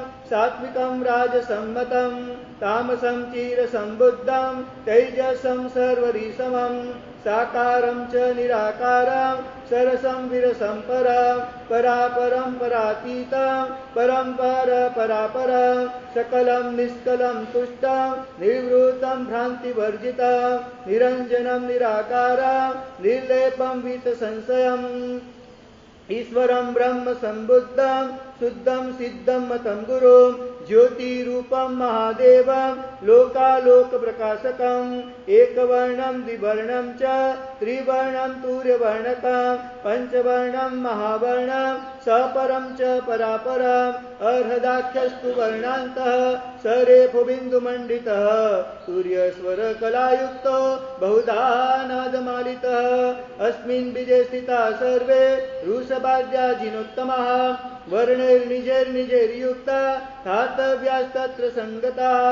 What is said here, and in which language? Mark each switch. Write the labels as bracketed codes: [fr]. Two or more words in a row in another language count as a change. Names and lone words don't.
[sa] સાત્વિકમ રાજસમ્મતમ તામસમ ચીર સંબુદ્ધમ તૈજસમ સર્વરીસમમ સાકારમ ચ નિરાકારમ સરસમ વિરસમ પરમ પરાપરમ પરાતીતમ પરંપર પરાપરમ સકલમ નિષ્કલમ તુષ્ટમ નિવૃત્તમ ભ્રાંતિવર્જિતમ નિરંજનમ નિરાકારમ નિર્લેપમ વિત સંશયમ ઈશ્વરમ બ્રહ્મ સંબુદ્ધમ શુદ્ધમ સિદ્ધમ મતમ ગુરુમ ज्योतिरूपं महादेवं लोकालोकप्रकाशकम् एकवर्णं द्विवर्णं च त्रिवर्णं तूर्यवर्णकं पञ्चवर्णं महावर्णं सपरं च परापरम् अर्हदाख्यस्तु वर्णान्तः सरेफबिन्दुमण्डितः सूर्यस्वरकलायुक्तो बहुधा नादमालितः अस्मिन् बीजे स्थिता सर्वे ऋषभाद्याजिनोत्तमः वर्णैर्निजैर्निजैर्युक्ता धातव्यास्तत्र सङ्गता